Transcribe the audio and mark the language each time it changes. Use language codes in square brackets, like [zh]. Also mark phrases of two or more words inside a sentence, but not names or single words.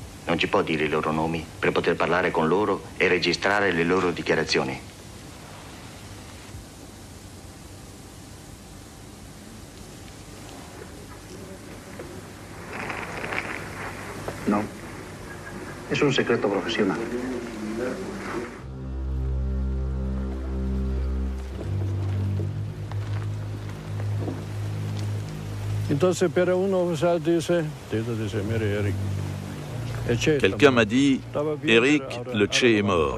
[it] Non ci può dire i loro nomi per poter parlare con loro e registrare le loro dichiarazioni. [es] No. Es un secreto profesional. [fr] Quelqu'un m'a dit, Eric, le Che est mort.